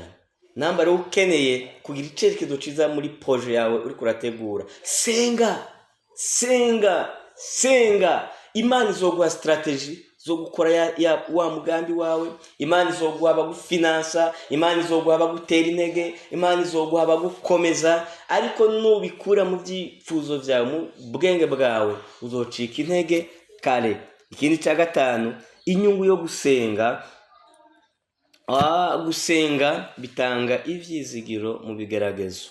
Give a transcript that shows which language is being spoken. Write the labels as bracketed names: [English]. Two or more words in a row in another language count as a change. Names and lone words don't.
[Rundi] Namba rero ukeneye kugira icerekezo ciza muri projet yawe uri kurategura, senga. Imana izoguha strategy zo gukora wa mugambi wawe, Imana izoguha abagufinansa, Imana izoguha abagutera intege, Imana izoguha abagukomeza, ariko nubikura mu byifuzo byawe mu bwenge bwawe uzocika intege kare. Ikindi cya gatanu, inyungu yo gusenga. Gusenga bitanga ivyizigiro mu bigeragezo.